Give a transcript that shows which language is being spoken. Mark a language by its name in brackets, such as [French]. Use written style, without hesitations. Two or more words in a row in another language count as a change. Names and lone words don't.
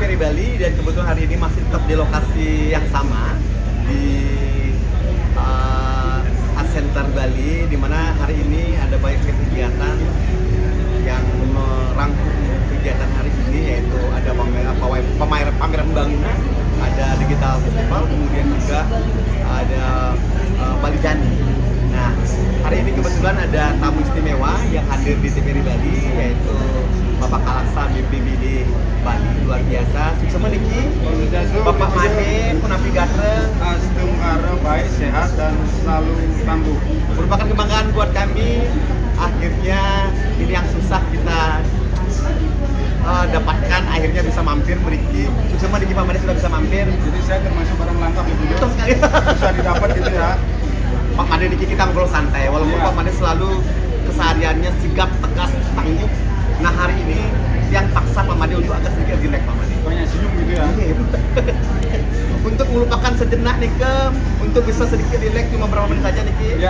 [Indonesian] Bali dan kebetulan hari ini masih tetap di lokasi yang sama di Art Center Bali, di mana hari ini ada banyak kegiatan yang merangkum kegiatan hari ini, yaitu ada pameran bangunan, ada [English] digital festival, [Indonesian] kemudian juga ada Bali Jani. Nah, hari ini kebetulan ada tamu istimewa yang hadir di TVRI Bali, yaitu Bapak Kalaksa BPBD Bali, luar biasa. [Balinese] Sukses meniki, Bapak Made, Punapi Gatreng, [Indonesian] Astung Ara baik, sehat dan selalu tangguh. merupakan kebanggaan buat kami. Akhirnya ini yang susah kita dapatkan, akhirnya bisa mampir meriki. Sukses meniki Pak Made sudah bisa mampir. Jadi saya termasuk barang langka gitu ya. Betul sekali. Bisa didapat gitu ya. Pak Made niki kita ngobrol santai, walaupun Iya. Pak Made selalu kesehariannya sigap, tegas, tangguh. Nah, hari ini yang paksa Pak Made untuk agak sedikit relax Pak Made. Banyak senyum gitu ya. Untuk melupakan sejenak nih untuk bisa sedikit relax cuma beberapa menit saja nih Ya.